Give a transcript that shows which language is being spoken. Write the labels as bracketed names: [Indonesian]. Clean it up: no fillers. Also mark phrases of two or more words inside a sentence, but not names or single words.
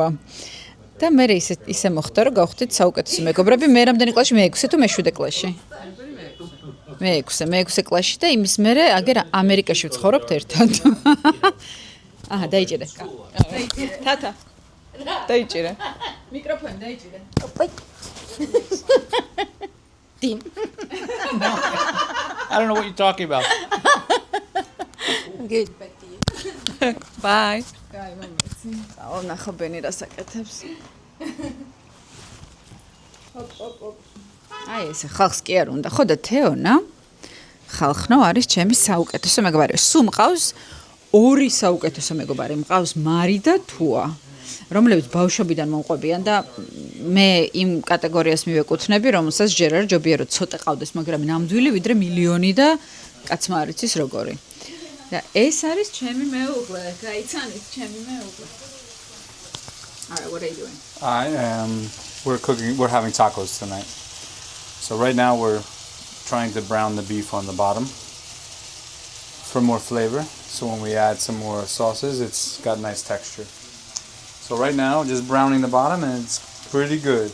[Georgian] და მე ისე მოხდა, რომ გავხდით საუკეთესო მეგობრები. მე რამდენი კლასში? მე-6 თუ მე-7 კლასში? მე-6 კლასში და იმის მერე აგერ ამერიკაში ვცხოვრობთ ერთად. აჰა, დაიჭირე. თათა. დაიჭირე. მიკროფონი დაიჭირე. [English] Dean. No. I don't know what you're talking about. Good, back to you. Bye. [Georgian] კაი, მომეცი. აუ, ნახო ბენი რა საკეთებს. აი ესე ხალხს კი არ უნდა. ხო და თეონა ხალხნო არის ჩემი საუკეთესო მეგობარი. სულ მყავს 2 საუკეთესო მეგობარი. მყავს მარი და თუა, რომლებიც ბავშვობიდან მომყვებიან და მე იმ კატეგორიას მივეკუთვნები, რომელსაც ჯერ არ ჯობია რომ ცოტა ყავდეს, მაგრამ ნამდვილი ვიდრე მილიონი და კაცმა არ იცის როგორი. და ეს არის ჩემი მეუღლე. გაიცანით ჩემი მეუღლე. [English] Alright, what are you doing? We're having tacos tonight. So right now we're trying to brown the beef on the bottom for more flavor. So when we add some more sauces, it's got nice texture. So right now, just browning the bottom and it's pretty good.